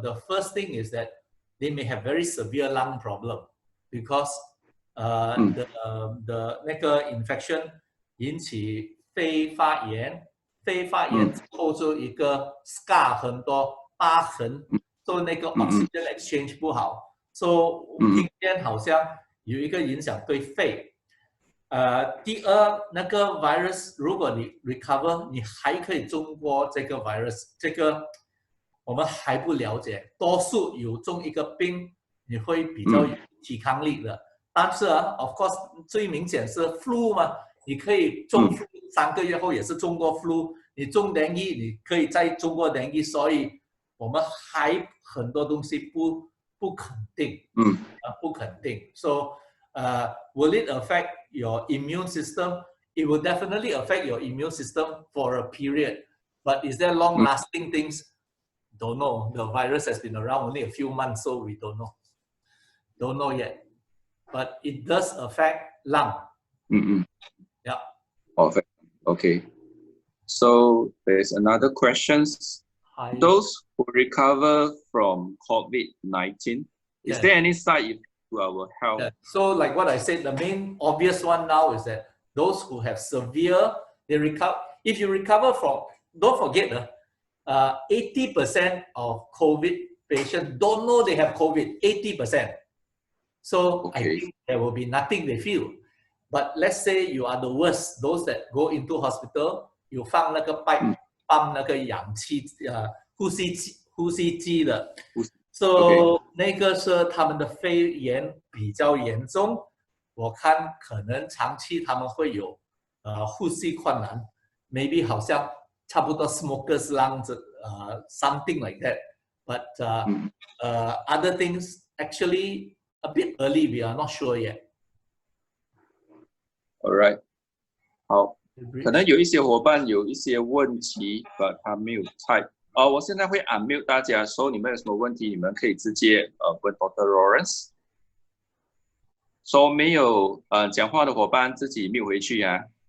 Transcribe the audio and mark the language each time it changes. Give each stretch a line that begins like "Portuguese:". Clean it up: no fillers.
English: The first thing is that they may have very severe lung problem because the
Chinese: 那个
English: infection
Chinese: 引起肺发炎之后就一个
English: scar
Chinese: 很多疤痕。 So 那个
English: oxygen exchange
Chinese: 不好 ，So 今天好像有一个影响对肺。第二，那个 virus 如果你 recover， 你还可以中过这个 virus， 这个我们还不了解。多数有中一个病，你会比较有抵抗力的。但是
English: of course
Chinese: 最明显是 flu 嘛，你可以中 flu 3个月后也是中过 flu， 你中 dengue 你可以再中过 dengue， 所以我们还很多东西不肯定，不肯定。
English: So will it affect your immune system? It will definitely affect your immune system for a period. But is there long-lasting things? Don't know. The virus has been around only a few months, so we don't know. Don't know yet. But it does affect lung. Okay. So there's another question. Those who recover from COVID-19, is there any side effect to our health? So like what I said, the main obvious one now is that those who have severe, they recover. If you recover from, don't forget, 80% of COVID patients don't know they have COVID, 80%. So I think there will be nothing they feel. But let's say you are the worst, those that go into hospital, you
Chinese: 放那个
English: pipe,
Chinese: 放那个氧气，呼吸机的。 So 那个是他们的肺炎比较严重，我看可能长期他们会有呼吸困难 ，
English: maybe
Chinese: 好像差不多
English: smokers lungs something like that. But other things actually a bit early, we are not sure yet.
Chinese: Alright， 好，可能有一些伙伴有一些问题，但他没有
English: type。
Chinese: 我现在会
English: unmute
Chinese: 大家，所以你们有什么问题，你们可以直接问 Dr. Lawrence。说没有讲话的伙伴自己
English: mute
Chinese: 回去啊。